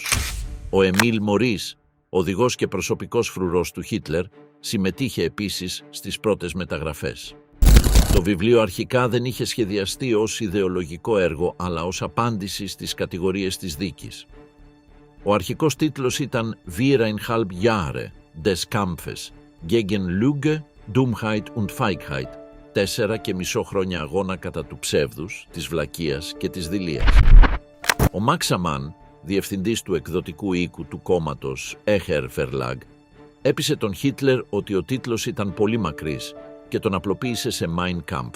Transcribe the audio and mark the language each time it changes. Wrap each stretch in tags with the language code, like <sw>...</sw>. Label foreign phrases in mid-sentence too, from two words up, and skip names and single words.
<el>Ο Εμίλ Μωρίς, οδηγός και προσωπικός φρουρός του Χίτλερ, συμμετείχε επίσης στις πρώτες μεταγραφές. Το βιβλίο αρχικά δεν είχε σχεδιαστεί ως ιδεολογικό έργο, αλλά ως απάντηση στις κατηγορίες της δίκης. Ο αρχικός τίτλος ήταν «Wir 1,5 Jahre des Kampfes gegen Lüge, Dummheit und Feigheit», 4,5 χρόνια αγώνα κατά του ψεύδους, της βλακείας και της δειλίας. Ο Μαξ Αμάν, διευθυντής του εκδοτικού οίκου του κόμματος Echer Verlag, έπεισε τον Χίτλερ ότι ο τίτλος ήταν πολύ μακρύς και τον απλοποίησε σε Mein Kampf.</el>